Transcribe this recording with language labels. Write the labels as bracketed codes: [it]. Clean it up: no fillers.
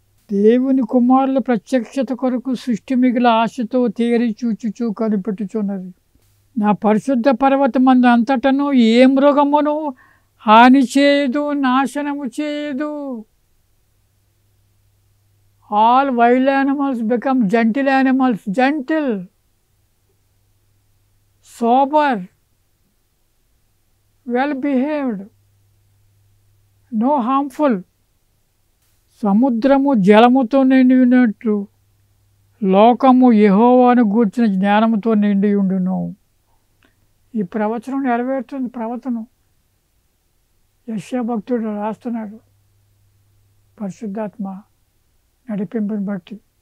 [te] దేవుని కుమారుల ప్రత్యక్షత కొరకు సృష్టి మిగిలిన ఆశతో తేరి చూచుచూ కనిపెట్టుచున్నది. నా పరిశుద్ధ పర్వతమందు అంతటను ఏ మృగమును హాని చేయదు, నాశనము చేయదు. [en] All wild animals become gentle animals. Gentle, sober, well behaved, no harmful. [te] సముద్రము జలముతో నిండి ఉన్నట్లు లోకము యెహోవాను గూర్చిన జ్ఞానముతో నిండి ఉండును. ఈ ప్రవచనం నెరవేరుతుంది. ప్రవచనం యెషయా భక్తుడు రాస్తున్నాడు పరిశుద్ధాత్మ నడిపింపుని బట్టి.